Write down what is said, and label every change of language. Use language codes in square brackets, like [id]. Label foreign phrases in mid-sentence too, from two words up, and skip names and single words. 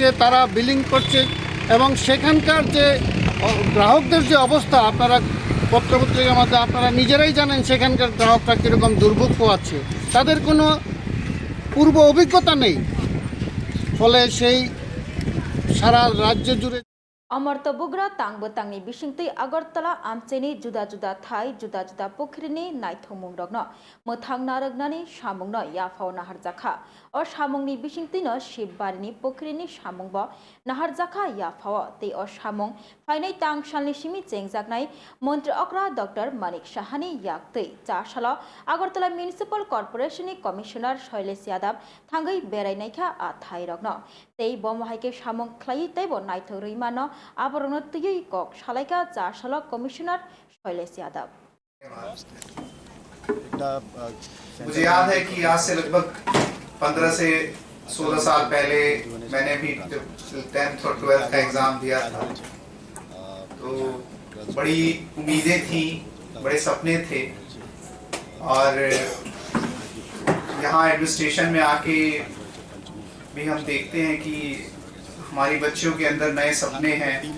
[bn] তারা বিলিং করছে এবং সেখানকার যে গ্রাহকদের যে অবস্থা আপনারা পত্রপত্রিকার মধ্যে আপনারা নিজেরাই জানেন, সেখানকার গ্রাহকরা কীরকম দুর্ভোগ পোয়াচ্ছে। তাদের কোনো পূর্ব অভিজ্ঞতা নেই। ফলে সেই সারা রাজ্য জুড়ে [trp] अमर्त बुग्रा तांगबो तांगनि बिसिंतै अगरतला आमचेनि जुदा जुदा थाई जुदा जुदा पुखरिनि नायथंमुं रगनो मोथां नारगनानि सामुंनो याफाव नाहारजाखा अ सामुंनि बिसिंतैनो शिबबारिनि पुखरिनि सामुंबो नाहारजाखा याफाव तै अ सामुं फाइनाय तांगसालनि सिमि चेंजाकनाय मन्त्री अक्रा डॉक्टर मानिक साहानि याक्तै 4 सालाव अगरतला [en] municipal corporation [trp] कमिशनार शैलेश यादव थांगै बेरायनायखा आ थाई रगनो तै बमहायके सामुं ख्लायै तैबो नायथं रैमानो आबरणतयै कक सालायका 4 सालाव कमिशनर शैलेश यादव। [hi] मुझे याद है कि आज से लगभग 15 से 16 साल पहले मैंने भी 10th और 12th का एग्जाम दिया था, तो बड़ी उम्मीदें थी, बड़े सपने थे और यहाँ एडमिनिस्ट्रेशन में आके भी हम देखते हैं कि हमारी बच्चियों के अंदर नए सपने हैं।